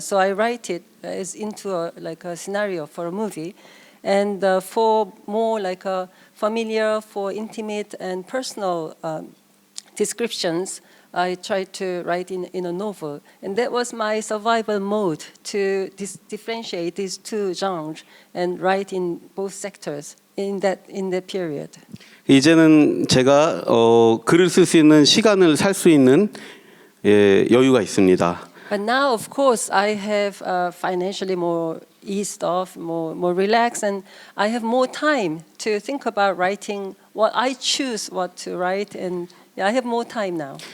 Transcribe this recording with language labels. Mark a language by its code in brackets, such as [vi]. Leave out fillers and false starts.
[en] So I write it as into a scenario for a movie, and for more like a familiar, for intimate and personal descriptions, I tried to write in a novel. And that was my survival mode to differentiate these two genres and write in both sectors in that period. [ko] 이제는 제가 글을 쓸 수 있는 시간을 살 수 있는 예, 여유가 있습니다. [en] But now, of course, I have financially more eased off, more relaxed, and I have more time to think about writing what I choose what to write, and I have more time now.